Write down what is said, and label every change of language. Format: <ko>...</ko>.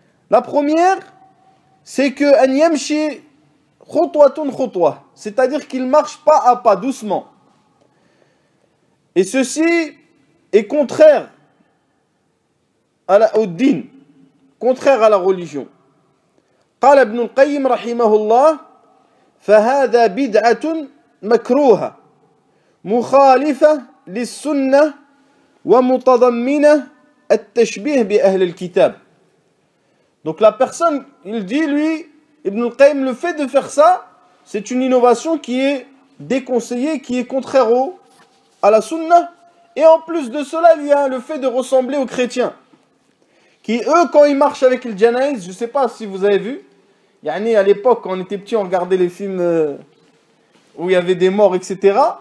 <fr>La première, c'est que</fr> <ar>an yamshi khutwatun khutwa,</ar> <fr>c'est-à-dire qu'il marche pas à pas, doucement. Et ceci est contraire au din, contraire à la religion.</fr> <ar>قال ابن القيم رحمه الله فهذا بدعة مكروهة مخالفة للسنة ومتضمنة التشبيه بأهل الكتاب.</ar> <fr>Donc la personne, il dit lui, Ibn al-Qayyim, le fait de faire ça, c'est une innovation qui est déconseillée, qui est contraire à la sunna. Et en plus de cela, il y a le fait de ressembler aux chrétiens. Qui, eux, quand ils marchent avec le janaïs, je ne sais pas si vous avez vu, yani à l'époque, quand on était petit, on regardait les films où il y avait des morts, etc.</fr>